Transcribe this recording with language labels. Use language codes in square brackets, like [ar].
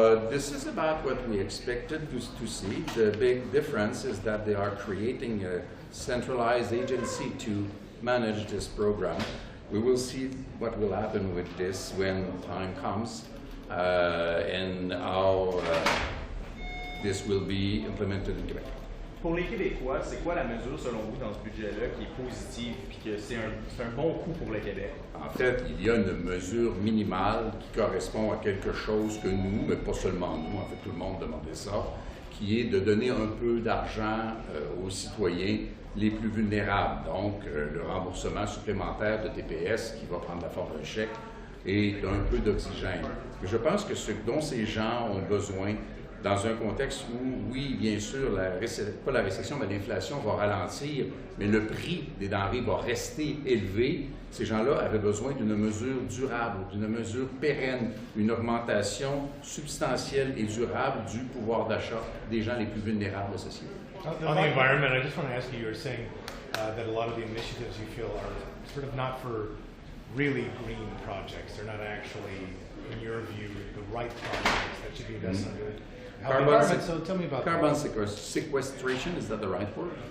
[en] This is about what we expected to see. The big difference is that they are creating a centralized agency to manage this program. We will see what will happen with this when time comes and how this will be implemented in Quebec. [fr] Pour les Québécois, c'est quoi la mesure, selon vous, dans ce budget-là qui est positive et que c'est un bon coup pour le Québec? En fait, il y a une mesure minimale qui correspond à quelque chose que nous, mais pas seulement nous, en fait tout le monde demandait ça, qui est de donner un peu d'argent aux citoyens les plus vulnérables. Donc, le remboursement supplémentaire de TPS qui va prendre la forme d'un chèque et d'un peu d'oxygène. Je pense que ce dont ces gens ont besoin, dans un contexte où, oui, bien sûr, pas la récession, mais l'inflation va ralentir, mais le prix des denrées va rester élevé, ces gens-là avaient besoin d'une mesure durable, d'une mesure pérenne, une augmentation substantielle et durable du pouvoir d'achat des gens les plus vulnérables de la société. [en] On the environment, I just want to ask you, you were saying that a lot of the initiatives you feel are sort of not for really green projects. They're not actually, in your view, the right projects that should be invested in. So tell me about carbon sequestration, is that the right word?